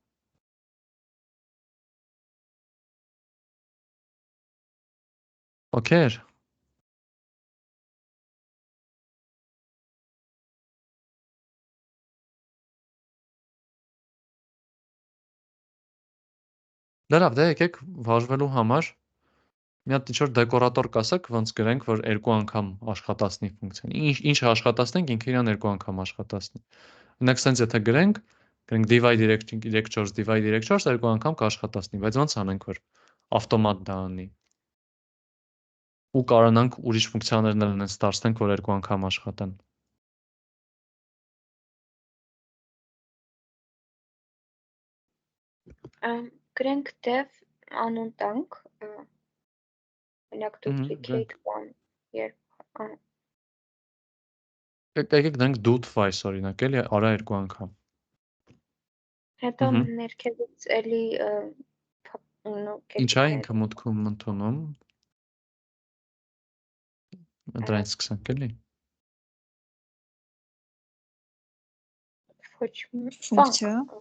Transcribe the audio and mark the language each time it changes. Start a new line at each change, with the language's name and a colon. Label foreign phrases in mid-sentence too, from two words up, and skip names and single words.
Armenian: Okay։ Դե լավ, դե եկեք վարժվելու համար մի հատ ինչ-որ դեկորատոր կասեք, ոնց գրենք, որ երկու անգամ աշխատացնի ֆունկցիան։ Ինչ աշխատացնենք, ինքը իրան երկու անգամ աշխատացնի։ Օրինակ, սենց եթե գրենք
English: divide directors, divide directors
Armenian: երկու անգամ կաշխատացնի, բայց ոնց անենք, որ ավտոմատ դա անի։ Ու կարողանանք ուրիշ ֆունկցիաներն էլ այնպես դարձնենք, որ երկու անգամ աշխատեն։ Գրենք dev անուն տանք, օրինակ
English: duplicate one,
Armenian: երբ Եկեք դրանք
English: do twice
Armenian: օրինակ, էլի, արա երկու անգամ։ հետո ներքևից էլի Ինչ է ինքը մուտքում ընդունում։ Դրանից սկսենք, էլի։ Ֆունկցիա։